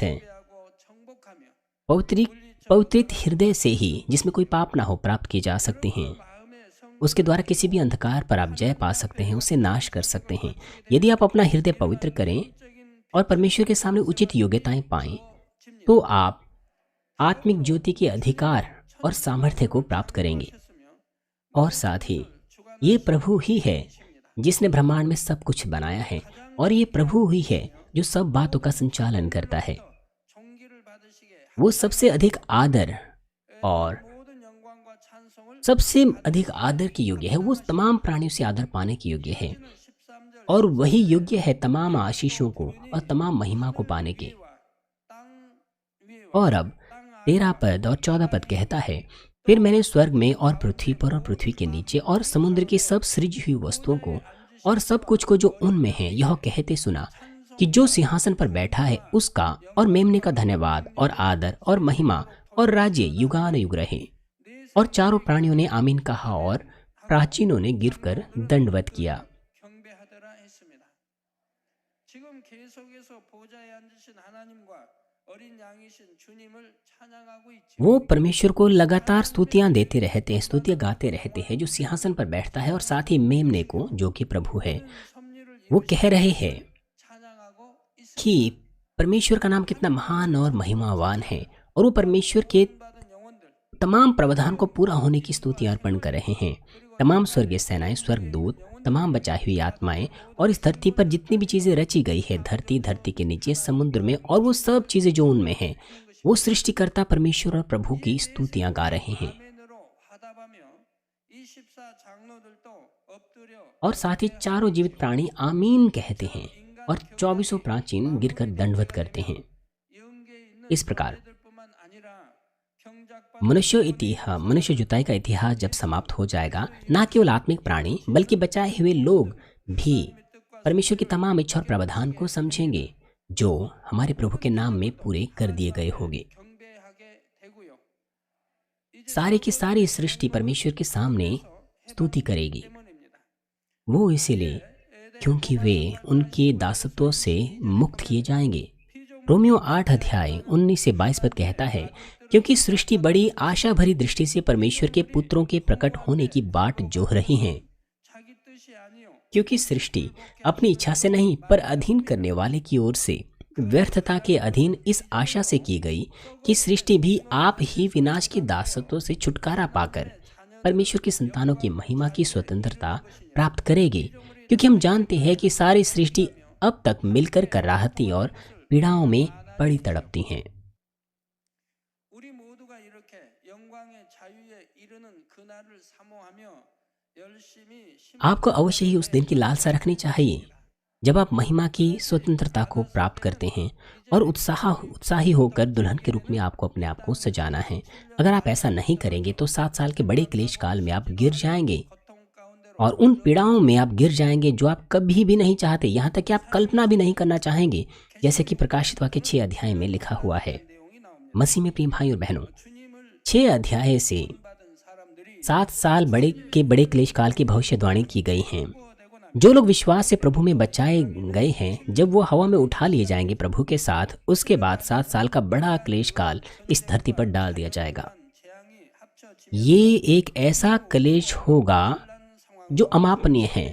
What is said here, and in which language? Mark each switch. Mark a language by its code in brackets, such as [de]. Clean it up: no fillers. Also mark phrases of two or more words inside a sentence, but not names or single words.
[ko] 하고 정복하며 [hi] पवित्रित हृदय से ही, जिसमें कोई पाप ना हो, प्राप्त की जा सकती हैं। [ko] 마음의 성 [hi] उसके द्वारा किसी भी अंधकार पर आप जय पा सकते हैं, उसे नाश कर सकते हैं। यदि आप अपना हृदय पवित्र करें और परमेश्वर के सामने उचित योग्यताएं पाएं, तो आप आत्मिक ज्योति के अधिकार और सामर्थ्य को प्राप्त करेंगे। और साथ ही ये प्रभु ही है जिसने ब्रह्मांड में सब कुछ बनाया है, और ये प्रभु ही है जो सब बातों का संचालन करता है। [ko] 종기를 받으시게 [hi] वो सबसे अधिक आदर और [ko] 모든 영광과 찬송을 [hi] सबसे अधिक आदर के योग्य है। वो तमाम प्राणियों से आदर पाने के योग्य है [ko] 13절 [hi] और वही योग्य है तमाम आशीषों को और तमाम महिमा को पाने के। [ko] 땅 위에 [hi] और अब 13 पद और 14 पद कहता है, फिर मैंने स्वर्ग में और पृथ्वी पर और पृथ्वी के नीचे और समुद्र की सब सृजी हुई वस्तुओं को और सब कुछ को जो उनमें है यह कहते सुना कि जो सिंहासन पर बैठा है उसका और मेमने का धन्यवाद और आदर और महिमा और राज्य युगान युग रहे। और चारों प्राणियों ने आमीन कहा और प्राचीनों ने गिरकर दंडवत किया। [ko] 경배하더라 했습니다. 지금 계속해서 보좌에 앉으신 하나님과 어린 양이신 주님을 찬양하고 있죠. [hi] वो परमेश्वर को लगातार स्तुतियां देते रहते हैं, स्तुतियां गाते रहते हैं, जो सिंहासन पर बैठता है, और साथ ही मेमने को जो कि प्रभु है। [ko] 섭리를 [hi] वो कह रहे हैं [ko] 찬양하고 있습니다. [hi] कि परमेश्वर का नाम कितना महान और महिमावान है, और वो परमेश्वर के [ko] 받은 영혼들 [hi] तमाम प्रावधान को पूरा होने की स्तुति अर्पण कर रहे हैं। तमाम स्वर्गीय सेनाएं, स्वर्गदूत, तमाम बचाई हुई आत्माएं और इस धरती पर जितनी भी चीजें रची गई है, धरती के नीचे, समुद्र में, और वो सब चीजें जो उनमें हैं, वो सृष्टिकर्ता परमेश्वर और प्रभु की स्तुतियां गा रहे हैं। [ko] 아멘으로 화답하며 24 장로들도 엎드려 [hi] और साथ ही चारों जीवित प्राणी आमीन कहते हैं और 24 प्राचीन गिरकर दंडवत करते हैं। [ko] 영계에 있는 [hi] इस प्रकार [ko] 자들뿐만 아니라 경작받은 [hi] मनुष्य जुताई का इतिहास जब समाप्त हो जाएगा, न केवल आत्मिक प्राणी बल्कि बचाए हुए लोग भी परमेश्वर की तमाम इच्छा और प्रावधान को समझेंगे जो हमारे प्रभु के नाम में पूरे कर दिए गए होंगे। [ko] 경배하게 되고요. [hi] सारी की सारी सृष्टि परमेश्वर के सामने स्तुति करेगी। [ko] 때문입니다. [hi] वो इसीलिए क्योंकि वे उनके दासत्व से मुक्त किए जाएंगे। रोमियो 8 अध्याय 19 से 22 पद कहता है, क्योंकि सृष्टि बड़ी आशा भरी दृष्टि से परमेश्वर के पुत्रों के प्रकट होने की बाट जोह रही है। [ko] 자기 뜻이 아니요 [hi] क्योंकि सृष्टि अपनी इच्छा से नहीं पर अधीन करने वाले की ओर से व्यर्थता के अधीन इस आशा से की गई कि सृष्टि भी आप ही विनाश के दासत्व से छुटकारा पाकर परमेश्वर की संतानों की महिमा की स्वतंत्रता प्राप्त करेगी। क्योंकि हम जानते हैं कि सारी सृष्टि अब तक मिलकर कराहती और पीड़ाओं में पड़ी तड़पती हैं। [ko] 우리 모두가 이렇게 영광의 자유에 이르는 그날을 사모하며 열심히 [hi] आपको अवश्य ही उस दिन की लालसा रखनी चाहिए जब आप महिमा की स्वतंत्रता को प्राप्त करते हैं और उत्साही होकर दुल्हन के रूप में आपको अपने आप को सजाना है। अगर आप ऐसा नहीं करेंगे तो 7 साल के बड़े क्लेश काल में आप गिर जाएंगे [ko] 고통 가운데로 [hi] और उन पीड़ाओं में आप गिर जाएंगे जो आप कभी भी नहीं चाहते, यहाँ तक कि आप कल्पना भी नहीं करना चाहेंगे, जैसे कि प्रकाशित वाक्य 6 अध्याय में लिखा हुआ है। [ko] 내용이 나옵니다. [hi] मसीह में प्रिय भाई और बहनों, [ko] 주님을 [hi] 6 अध्याय से [ko] 받은 사람들이 [hi] 7 साल बड़े क्लेश काल की भविष्यवाणी की गई हैं। [ko] 되고 [hi] जो लोग विश्वास से प्रभु में बचाए गए हैं, जब वो हवा में उठा लिए जाएंगे प्रभु के साथ, उसके बाद 7 साल का बड़ा क्लेश काल इस धरती पर डाल दिया जाएगा। ये एक ऐसा क्लेश होगा जो अमापनीय है।